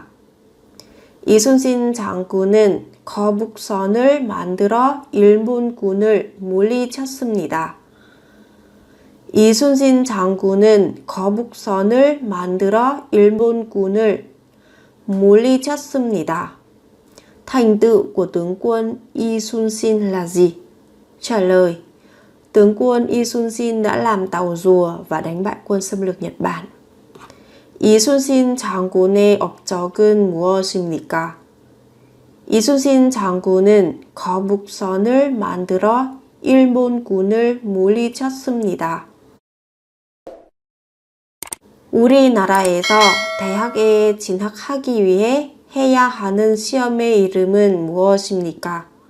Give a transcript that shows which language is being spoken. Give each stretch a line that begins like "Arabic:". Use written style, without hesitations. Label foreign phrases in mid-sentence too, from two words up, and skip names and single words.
Korean: 이순신 장군은 거북선을 만들어 일본군을 물리쳤습니다. 이순신 장군은 거북선을 만들어 일본군을 물리쳤습니다.
Vietnamese: Thành tựu của tướng quân Isunsin là gì? Trả lời: tướng quân Isunsin đã làm tàu rùa và đánh bại quân xâm lược Nhật Bản.
Korean: 이순신 장군의 업적은 무엇입니까? 이순신 장군은 거북선을 만들어 일본군을 물리쳤습니다. 우리나라에서 대학에 진학하기 위해 해야 하는 시험의 이름은 무엇입니까?